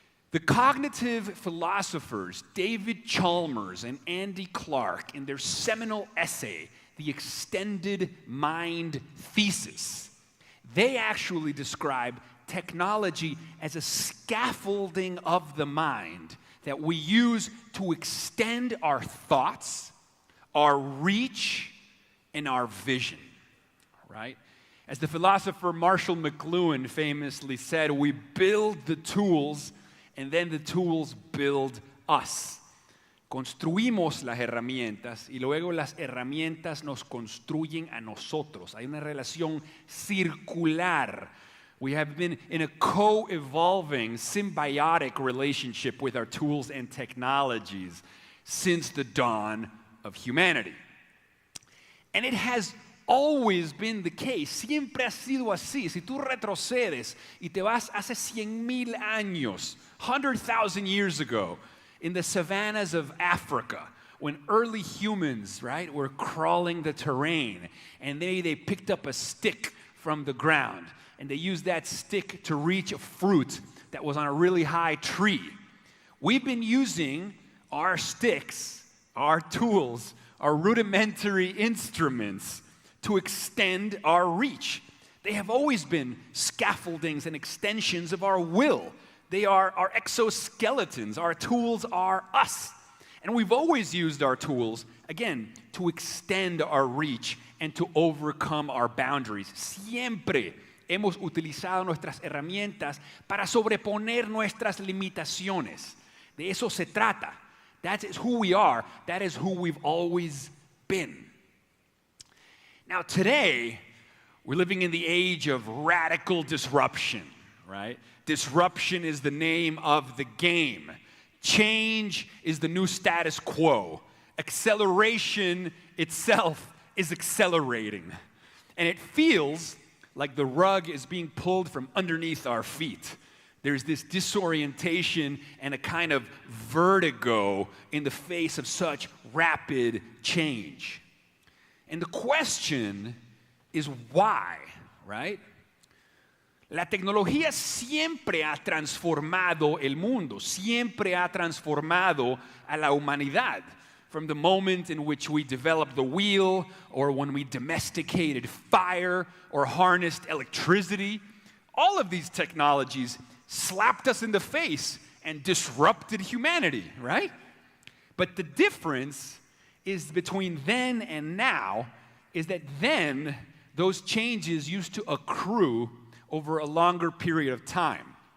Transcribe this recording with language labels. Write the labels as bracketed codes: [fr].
[en] The cognitive philosophers David Chalmers and Andy Clark, in their seminal essay, The Extended Mind Thesis, they actually describe technology as a scaffolding of the mind that we use to extend our thoughts, our reach, and our vision, right? As the philosopher Marshall McLuhan famously said, we build the tools and then the tools build us. [es] Construimos las herramientas y luego las herramientas nos construyen a nosotros. Hay una relación circular. [en] We have been in a co-evolving, symbiotic relationship with our tools and technologies since the dawn of humanity. And it has always been the case. [es] Siempre ha sido así. Si tú retrocedes y te vas hace 100,000 años, [en] 100,000 years ago, in the savannas of Africa, when early humans, right, were crawling the terrain, and they picked up a stick from the ground, and they used that stick to reach a fruit that was on a really high tree. We've been using our sticks, our tools, our rudimentary instruments to extend our reach. They have always been scaffoldings and extensions of our will. They are our exoskeletons. Our tools are us. And we've always used our tools, again, to extend our reach and to overcome our boundaries. [es] Siempre hemos utilizado nuestras herramientas para sobreponer nuestras limitaciones. De eso se trata. [en] That is who we are. That is who we've always been. Now today, We're living in the age of radical disruption, right? Disruption is the name of the game. Change is the new status quo. Acceleration itself is accelerating. And it feels like the rug is being pulled from underneath our feet. There's this disorientation and a kind of vertigo in the face of such rapid change. And the question is why, right? [es] La tecnología siempre ha transformado el mundo, siempre ha transformado a la humanidad. [en] From the moment in which we developed the wheel, or when we domesticated fire, or harnessed electricity, all of these technologies slapped us in the face and disrupted humanity, right? But the difference is between then and now is that then those changes used to accrue over a longer period of time.